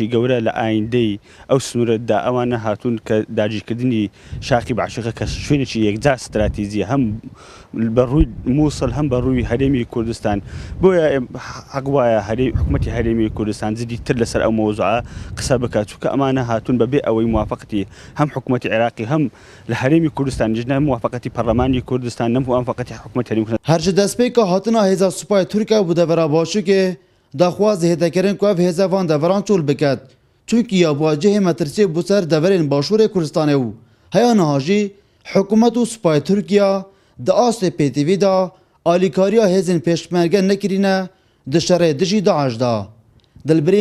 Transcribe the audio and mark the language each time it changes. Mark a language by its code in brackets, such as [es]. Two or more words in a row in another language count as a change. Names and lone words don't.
[ckb] گەورە لە ئایندەی ئەو سنوورەدا ئەوانە هاتوون کە داگیرکردنی شاقی باشیقە کە شوێنێکی یەکجار استراتیزیە هەم بەڕووی مووسڵ هەم بەڕووی هەرێمی کوردستان بۆیە حەق وایە حکوومەتی هەرێمی کوردستان زیدی تر لەسەر ئەو مۆزوعە قسە بکات چونکە ئەمانە هاتوون بەبێ ئەوەی موافقەتی هەم حکوومەتی عێراقی هەم لە هەرێمی کوردستان جنە موافقەتی پەرلەمانی کوردستان نەم موافقەتی حکوومەتی [ku] Her ji destpêka hatina hêza Supaya Tirkiye bû devera Başikê daxwaz hêtekirin ku ev hêza van deveran çûl biket. Çûnkî ya wacihê metirsiyê bû ser deverên Başûrê Kurdistanê û heya niha jî hikûmet û Supaya Tirkiya di astê PTV da alîkariya hêzên pêşmerge nekirîne di şerê dijî Daeş da.